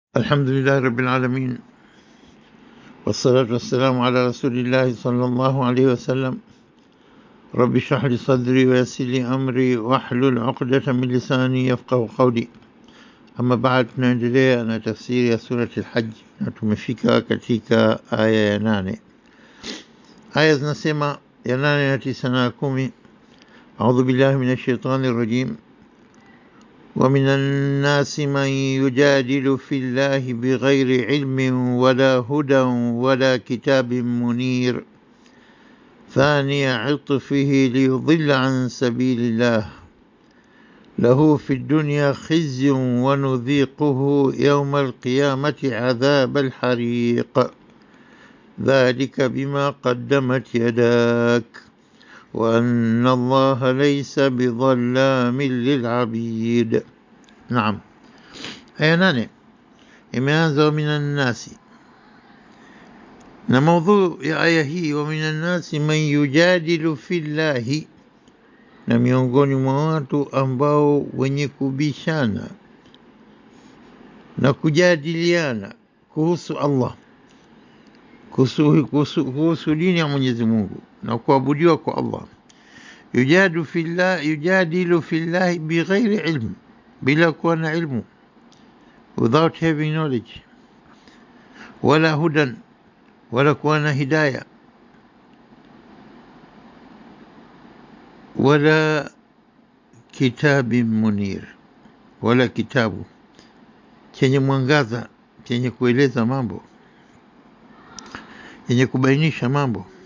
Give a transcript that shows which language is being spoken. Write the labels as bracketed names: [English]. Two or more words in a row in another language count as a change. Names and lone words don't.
[Arabic] الحمد لله رب العالمين، والصلاة والسلام على رسول الله صلى الله عليه وسلم. رب اشرح لي صدري ويسر لي أمري واحلل عقدة من لساني يفقه قولي. [Swahili] Ama baada, tunaendelea na tafsiri ya surati al-Hajj na tumefika katika aya ya 8. Aya zinasema ya 8 na 9 na 10. [Arabic] أعوذ بالله من الشيطان الرجيم. ومن الناس من يجادل في الله بغير علم ولا هدى ولا كتاب منير ثاني عطفه ليضل عن سبيل الله له في الدنيا خزي ونذيقه يوم القيامة عذاب الحريق ذلك بما قدمت يداك وأن الله ليس بظلام للعبيد. نعم، [Swahili] aya 8 imeanza [Arabic] من الناس, [Swahili] na maudhu ya aya hii [Arabic] ومن الناس من يجادل في الله, [Swahili] na miongoni mwa watu ambao wenye kubishana na kujadiliana kuhusu Allah, kuhusu dini ya Mwenyezi Mungu na kuabudiwa kwa Allah. [Arabic] يجادل في الله بغير علم, [Swahili] bila kuwa na ilmu, [English] without having knowledge, [Swahili] wala hudan, wala kuwa na hidayah, wala [Arabic] كتاب منير, [Swahili] wala kitabu chenye mwangaza, chenye kueleza mambo, chenye kubainisha mambo.